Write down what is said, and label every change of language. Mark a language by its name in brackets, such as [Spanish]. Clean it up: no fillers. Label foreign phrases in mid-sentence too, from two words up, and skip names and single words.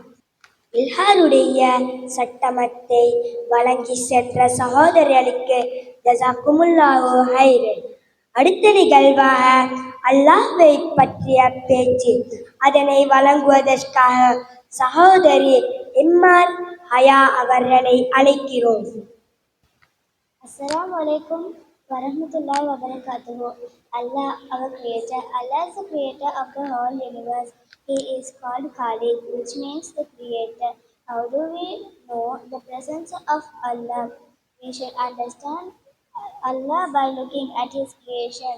[Tamil] இல்ஹாருடைய சட்டமத்தை வழங்கி சென்ற சகோதரர்களுக்கு [Arabic] جزاكم الله خيرا. [Tamil] அடுத்த நிகழ்வாக அல்லாஹ்வை பற்றிய பேச்சு அதனை வழங்குவதற்காக சகோதரி எம்.ஆர். ஹயா அவர்களை அழைக்கிறோம். [Arabic] السلام عليكم ورحمة الله وبركاته. [English] Allah, our creator. Allah is the creator of the whole universe. He is called Khaliq, which means the creator. How do we know the presence of Allah? We should understand Allah by looking at His creations.